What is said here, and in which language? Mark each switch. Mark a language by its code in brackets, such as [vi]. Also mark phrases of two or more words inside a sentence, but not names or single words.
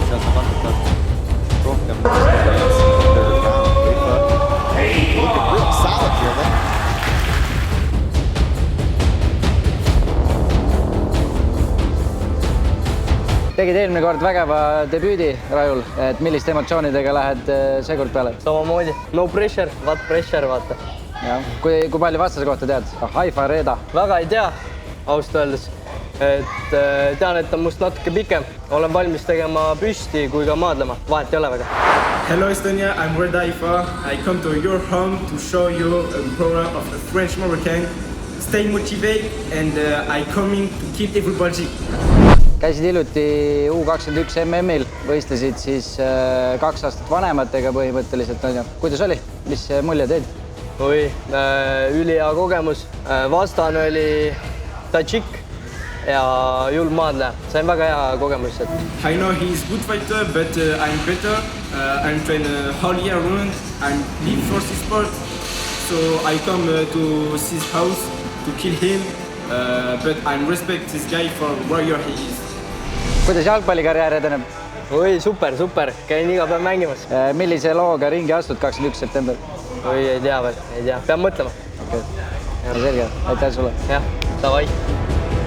[en] rohkem really solid here then. [et] Tegid eelmine kord vägeva debüüdi, Rajul, et milliste emotsioonidega lähed seekord peale? Samamoodi. [en] No pressure, what pressure, [et] vaata. Ja. Kui palju vastase kohta tead? Haifa Reda. Väga ei tea, ausalt öeldes. Tean, et on must natuke pikem. Olen valmis tegema püsti kui ka maadlema. Vahet ei ole väga. [en] Hello Estonia, I'm Reda Haifa. I come to your home to show you a program of the French Moroccan. Stay motivated and I coming to keep everybody. [et] Käisid hiljuti U21 MM-il, võistlesid siis 2 aastat vanematega põhimõtteliselt. Kuidas oli? Mis mulje teid? Oi, ülihea kogemus. Vastane oli Tadžik ja julm maadleja. Sain väga hea kogemus. [en] I know he's good fighter, but I'm better. I'm trained all year round. I'm live for this sport. So I come to his house to kill him. But I respect this guy for warrior he is. [et] Kuidas jalgpallikarjäär edeneb? Oi, super, super. Käin iga päev mängimas. Millise looga ringi astud 21. september? Oi, ei tea veel, ei tea. Pean mõtlema. Okay. Selge, aitäh sulle. Jah, davai.